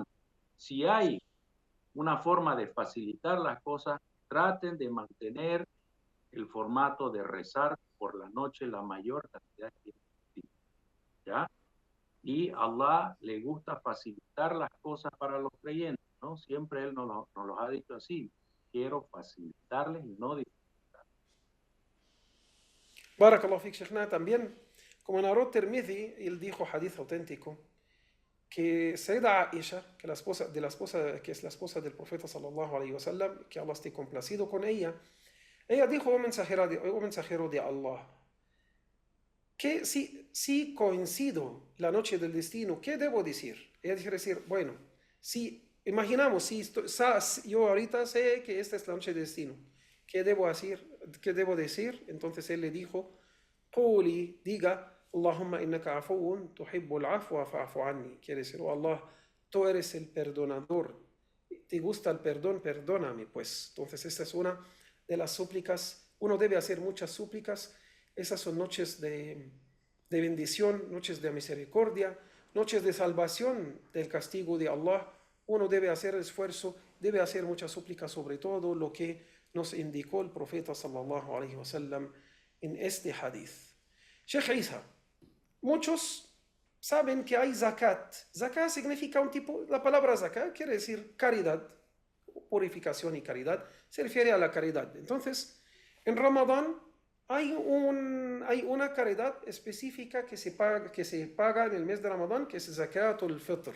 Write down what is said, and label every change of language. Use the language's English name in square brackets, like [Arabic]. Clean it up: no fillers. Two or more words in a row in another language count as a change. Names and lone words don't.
[Spanish] Si hay una forma de facilitar las cosas, traten de mantener el formato de rezar por la noche la mayor cantidad que posible. ¿Ya? Y Allah le gusta facilitar las cosas para los creyentes, ¿no? Siempre Él nos los ha dicho así. Quiero facilitarles y no dificultarles. [Arabic] بارك الله فيك شيخنا. [Spanish] También, como narró Tirmidhi, él dijo hadith auténtico, que Sayyida Aisha, que es la esposa del profeta [Arabic] صلى الله عليه وسلم, [Spanish] que Allah esté complacido con ella dijo, oh mensajero de Allah, que si coincido la noche del destino, ¿qué debo decir? Ella dice decir, bueno, si imaginamos, yo ahorita sé que esta es la noche del destino, ¿qué debo decir? Entonces él le dijo, Quli, diga, [Arabic] اللهم إنك عفو تحب العفو فاعف عني. [Spanish] Quiere decir, oh Allah, tú eres el perdonador, te gusta el perdón, perdóname, pues. Entonces esta es una de las súplicas. Uno debe hacer muchas súplicas. Esas son noches de bendición, noches de misericordia, noches de salvación del castigo de Allah. Uno debe hacer esfuerzo, debe hacer muchas súplicas, sobre todo lo que nos indicó el profeta [Arabic] صلى الله عليه وسلم [Spanish] en este hadith. Sheikh Isa, muchos saben que hay zakat. Zakat significa un tipo, la palabra zakat quiere decir caridad, purificación y caridad, se refiere a la caridad. Entonces, en Ramadán hay una caridad específica que se paga en el mes de Ramadán, que es Zakatul Fitr.